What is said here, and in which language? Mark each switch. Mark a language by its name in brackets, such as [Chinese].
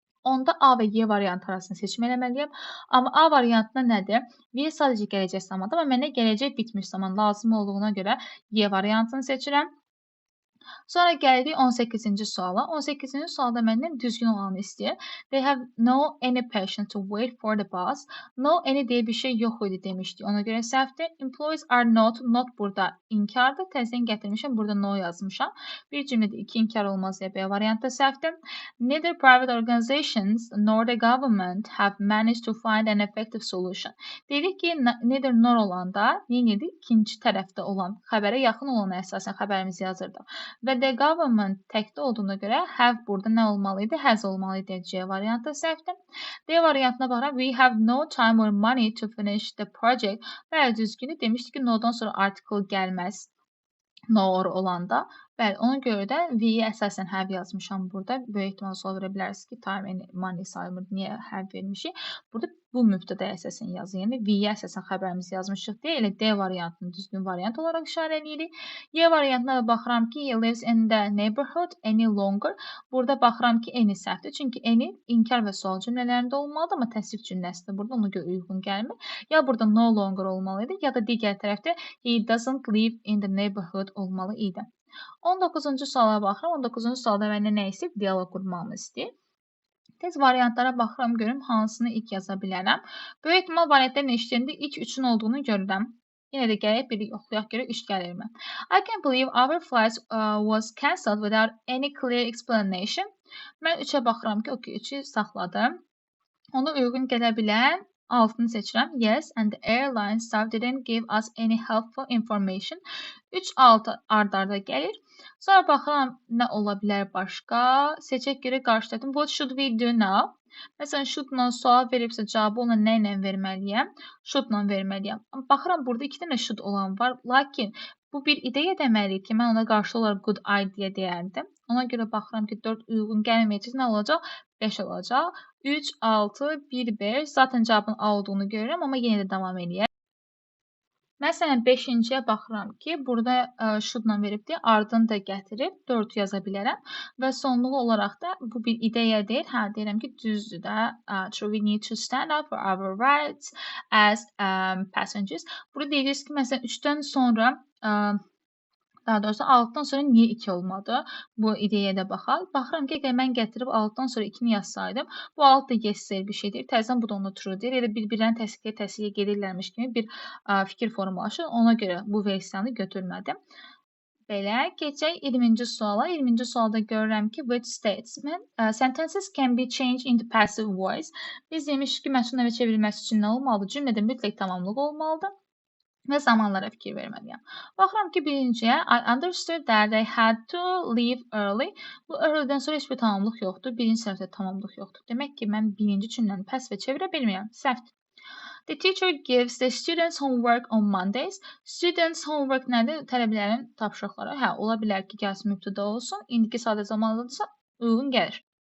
[Azerbaijani] Onda A və Y variantı arasında seçim eləməliyəm. Amma A variantında nədir? Y sadəcə gələcək zamandır, amma mənə gələcək bitmiş zaman lazım olduğuna görə Y variantını seçirəm. Sonra gəlirik 18-ci suala. 18-ci sualda məndən düzgün olanı istəyir. [English] They have no any passion to wait for the bus. [Azerbaijani] No any deyə bir şey yox idi demişdik. Ona görə səhvdir. [English] Employees are not [Azerbaijani] burada inkardır. Təzədən gətirmişəm. Burada no yazmışam. Bir cümlədə iki inkar olmaz deyə B variantda səhvdir. [English] Neither private organizations nor the government have managed to find an effective solution. [Azerbaijani] Dedik ki, neither nor olanda neydi? İkinci tərəfdə olan, xəbərə yaxın olana əsasən xəbərimizi yazırdıq. Və the government təkdə olduğuna görə have burada nə olmalı idi? Has olmalı idi. C variantı səhvdir. D variantına baxıram. [English] We have no time or money to finish the project. [Azerbaijani] Bəli, düzgünü demişdik ki, no'dan sonra article gəlməz. No olanda. Bəli, ona görə də V-yə əsasən have yazmışam burada. Böyük ehtimal sual verə bilərsiniz ki, time and money saymır. Niyə have vermişik? Burada bu mübtədəyə əsasən yazın. Yəni V-yə əsasən xəbərimizi yazmışıq deyə elə D variantını düzgün variant olaraq işarə edirik. Y variantına da baxıram ki, [English] he lives in the neighborhood any longer. [Azerbaijani] Burada baxıram ki, any səhvdir. Çünki any inkar və sual cümlələrində olmalıdır, amma təsvif cümləsidir. Burada ona görə uyğun gəlmir. Ya burada no longer olmalıydı, ya da digər tərəfdə [English] he doesn't live in the neighborhood [Azerbaijani] olmalı idi. 19-cu suala baxıram. 19-cu sualda məndən nə istəyir? Dialoq qurmağımı istəyir. Tez variantlara baxıram, görüm hansını ilk yaza bilərəm. Böyük ehtimal variantların eşitlərində ilk 3-ün olduğunu görürəm. Yenə də gəlib biri yoxlayaq görə 3 gəlirmi? [English] I can't believe our flight was cancelled without any clear explanation. [Azerbaijani] Mən 3-ə baxıram ki, okey, 3-ü saxladım. Ona uyğun gələ bilən altını seçirəm. [English] Yes, and the airline staff didn't give us any helpful information. [Azerbaijani] 3-6 ard-arda gəlir. Sonra baxıram nə ola bilər başqa. Seçək görə qarşıladım. [English] What should we do now? [Azerbaijani] Məsələn, should-la sual veribsə cavabı ona nə ilə verməliyəm? Should-la verməliyəm. Baxıram, burada 2 dənə should olan var. Lakin bu bir ideya deməliyik ki, mən ona qarşı olaraq good idea deyərdim. Ona görə baxıram ki, 4 uyğun gəlməyəcək. Nə olacaq? 5 olacaq. 3, 6, 1, 5. Zaten cavabın A olduğunu görürəm, amma yenə də davam edək. Məsələn, 5-ciyə baxıram ki, burada should-la veribdir, ardını da gətirib 4 yaza bilərəm və sonluq olaraq da bu bir ideya deyil. Hə, deyirəm ki, düzdür də. [English] True, we need to stand up for our rights as passengers. [Azerbaijani] Burada deyirsiniz ki, məsələn, 3-dən sonra daha doğrusu 6-dan sonra niyə 2 olmadı? Bu ideyaya da baxaq. Baxıram ki, əgər mən gətirib 6-dan sonra 2-ni yazsaydım, bu 6 da yes sayılır bir şeydir. Təzədən bu da onu true deyir. Elə bir-birlərini təsdiqə gedirlərmiş kimi bir fikir formalaşır. Ona görə bu versiyanı götürmədim. Belə, keçək 20-ci suala. 20-ci sualda görürəm ki, [English] which statement sentences can be changed into passive voice. [Azerbaijani] Biz demişik ki, məsul növə çevrilməsi üçün nə olmalıdır? Cümlədə mütləq tamamlıq olmalıdır və zamanlara fikir verməliyəm. Baxıram ki, birinciyə [English] I understood that they had to leave early. [Azerbaijani] Bu early-dən sonra heç bir tamamlıq yoxdur. Birinci səhvdə tamamlıq yoxdur. Demək ki, mən birinci cümləni passive çevirə bilmirəm. Səhvdir. [English] The teacher gives the students homework on Mondays. [Azerbaijani] Students homework nədir? Tələbələrin tapşırıqları. Hə, ola bilər ki, gəlsin mübtəda olsun. İndiki sadə zamandadırsa uyğun gəlir.